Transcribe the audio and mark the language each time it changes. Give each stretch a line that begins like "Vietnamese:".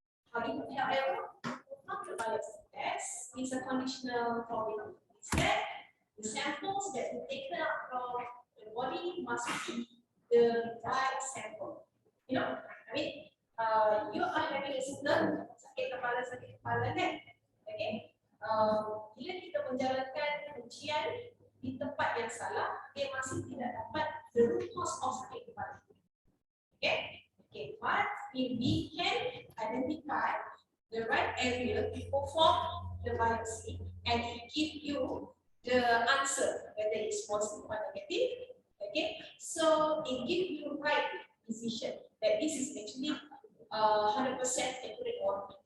English: However, the biopsy test is a conditional formula. Instead, the samples that are taken out from the body must be the right sample. You know, I mean, you are having a symptom,
Malay: sakit kepala kan?
English: Okay.
Malay: Bila kita menjalankan ujian di tempat yang salah, dia masih tidak dapat
English: the root cause of
Malay: sakit kepala.
English: Okay. Okay. But if we can identify the right area to perform the biopsy and it give you the answer whether it's positive or negative. Okay, so it gives you right decision that this is actually 100% accurate one.